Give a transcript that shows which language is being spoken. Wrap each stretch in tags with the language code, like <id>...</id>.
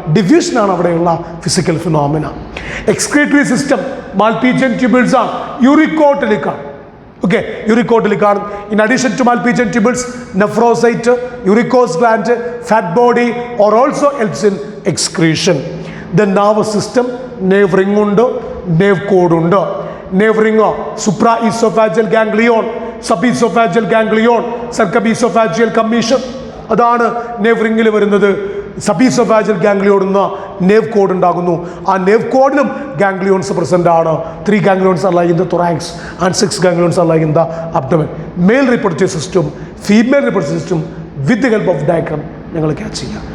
<ml>ഡിഫ്യൂഷനാണ് അവിടെയുള്ള physical phenomena. Excretory system Malpighian tubules ആണ്. യൂറിക്കോട്ടിലേക്കാണ്.</ml> <en>Okay, യൂറിക്കോട്ടിലേക്കാണ്. In addition to Malpighian tubules, nephrocyte, uricose gland, fat body or also helps in excretion.</en> <ml>Then nervous system, nerve ring ഉണ്ട്, nerve cord ഉണ്ട്.</ml> <en>nerve ring supra esophageal ganglion, sub esophageal ganglion, circumesophageal commission.</en> <ml>അതാണ് nerve ringൽ വരുന്നത്. Sub oesophageal ganglion എന്ന nerve cord ഉണ്ടാകുന്നു. ആ nerve cordലും ganglions present ആണ്.</ml> <en>3 ganglions are lying in the thorax and 6 ganglions are lying in the abdomen. Male reproductive system, female reproductive system with the help of diagram</en> <ml>ഞങ്ങൾ catch ചെയ്യുക.</ml>